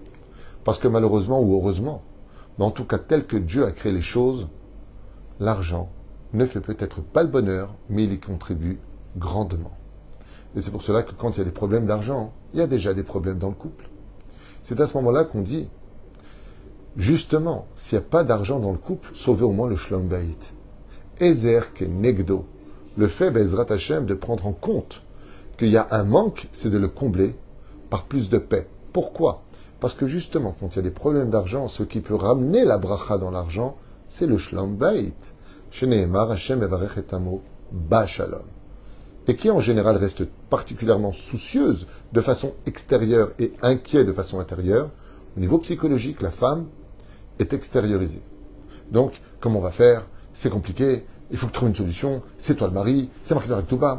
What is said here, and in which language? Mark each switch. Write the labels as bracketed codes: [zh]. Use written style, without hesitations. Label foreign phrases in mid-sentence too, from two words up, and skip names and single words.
[fr] Parce que malheureusement ou heureusement, mais en tout cas tel que Dieu a créé les choses, l'argent ne fait peut-être pas le bonheur, mais il y contribue grandement. Et c'est pour cela que quand il y a des problèmes d'argent, il y a déjà des problèmes dans le couple. C'est à ce moment-là qu'on dit, justement, s'il n'y a pas d'argent dans le couple, sauvez au moins le [he] שלום בית. עזר כנגדו. [fr] Le fait, [he] בעזרת השם, [fr] de prendre en compte qu'il y a un manque, c'est de le combler par plus de paix. Pourquoi ? Parce que justement, quand il y a des problèmes d'argent, ce qui peut ramener la bracha dans l'argent, c'est le [he] שלום בית. שנאמר השם יברך את עמו בשלום. [fr] Et qui en général reste particulièrement soucieuse de façon extérieure et inquiète de façon intérieure, au niveau psychologique, la femme est extériorisée. Donc, comment on va faire ? C'est compliqué, il faut que tu trouves une solution, c'est toi le mari, c'est marqué dans la Ketouba.